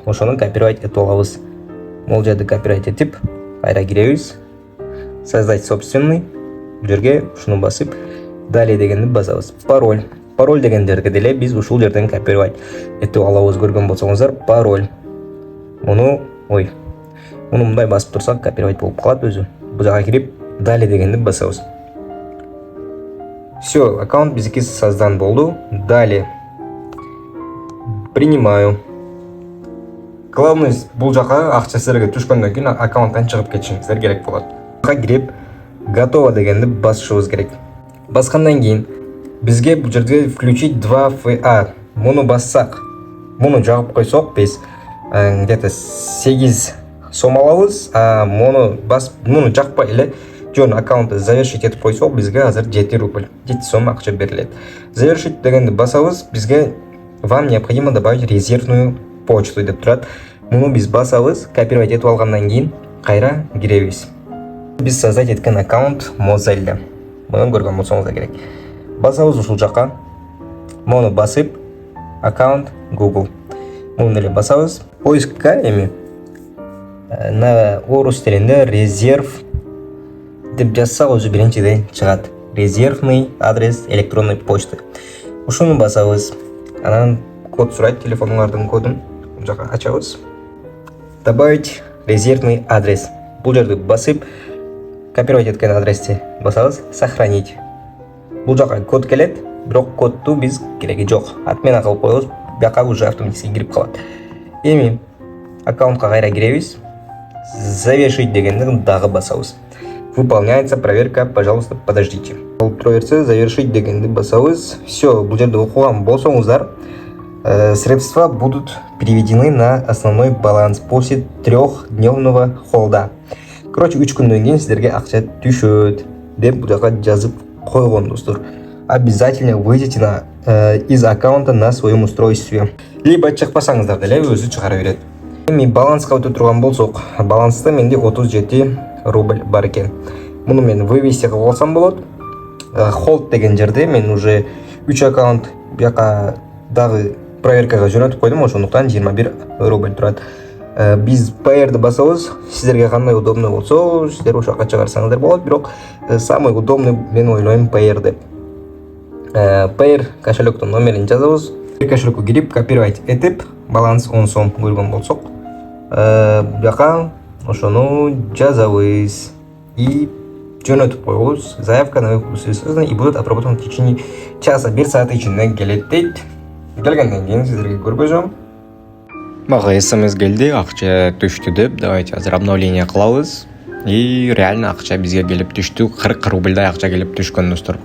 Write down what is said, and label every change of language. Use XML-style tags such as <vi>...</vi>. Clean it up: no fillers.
<ky>Ошону копировать этип алабыз. Бул жерди копировать этип, кайра киребиз. Создать собственный. Бул жерге ушуну басып, далее дегенди басабыз. Пароль. Пароль деген жерге деле биз ушул жерден копировать этип алабыз, көргөн болсоңуздар. Пароль. Муну мындай басып турсак копировать болуп калат өзү. Бул жака кирип, далее дегенди басабыз. Все, аккаунт биздики создан болду.</ky> <ru>Далее. Принимаю.</ru> <ky>Главное, бул жака акча сиздерге түшкөндөн кийин аккаунттан чыгып кетишиңиздер керек болот. Буга кирип, готово дегенди басышыбыз керек. Баскандан кийин бизге бул жерде включить 2FA. Муну бассак, муну жагып койсок биз где-то 8 сом алабыз, а муну жакпай эле жөн аккаунтты завершить этип койсок, бизге азыр 7 рубль, 7 сом акча берилет. Завершить дегенди басабыз, бизге</ky> <ru>вам необходимо добавить резервную почту</ru> <ky>деп турат. Муну биз басабыз, копировать этип алгандан кийин кайра киребиз. Биз создать эткен аккаунт Mozilla. Муну көргөн болсоңуздар керек. Басабыз ушул жака. Муну басып, аккаунт Google. Муну эле басабыз. Поискка эми на орус тилинде резерв деп жазсак өзү биринчиден чыгат.</ky> <ru>Резервный адрес электронной почты.</ru> <ky>Ушуну басабыз. Анан код сурайт, телефонуңардын кодун. Бул жака ачабыз. Добавить резервный адрес. Бул жерди басып, копировать эткен адрести басабыз, сохранить. Бул жака код келет, бирок кодту биз кереги жок. Отмена кылып коебуз, бияка уже автоматически кирип калат. Эми аккаунтка кайра киребиз. Завершить дегенди дагы басабыз.</ky> <ru>Выполняется проверка, пожалуйста, подождите.</ru> <ky>Болуп тура берсе, завершить дегенди басабыз.</ky> <ru>Все,</ru> <ky>бул жерде окуган болсоңуздар,</ky> <ru>средства будут переведены на основной баланс после 3-дневного холда.</ru> <ky>Короче, 3 күндөн кийин сиздерге акча түшөт деп бул жака жазып койгон достор.</ky> <ru>Обязательно выйдите из аккаунта на своем устройстве.</ru> <ky>Либо чыкпасаңыздар деле өзү чыгара берет. Эми баланска өтө турган болсок, баланста менде 37 рубль бар экен. Муну мен вывести кылып алсам болот. Холд деген жерде мен уже 3 аккаунт бияка дагы проверкага жөнөтүп койдум, ошондуктан 21 рубль турат. Биз Payr'ды басабыз, сиздерге кандай удобный болсо, сиздер ошо жака чыгарсаңыздар болот, бирок самый удобный мен ойлойм Payr деп. Payr кошелектин номерин жазабыз. Кошелекке кирип, копировать этип, баланс 10 сом көргөн болсок, жака ошону жазабыз и жөнөтүп коебуз.</ky> <ru>Заявка на выпуск и будут отработаны в течение часа,</ru> <ky>1 саат ичинде келет дейт. Келгенден кийин сиздерге көргөзөм. Мага СМС келди, акча түштү деп, давайте азыр обновление кылабыз. И реально акча бизге келип түштү, 40 рубльдай акча келип түшкөн достор.</ky>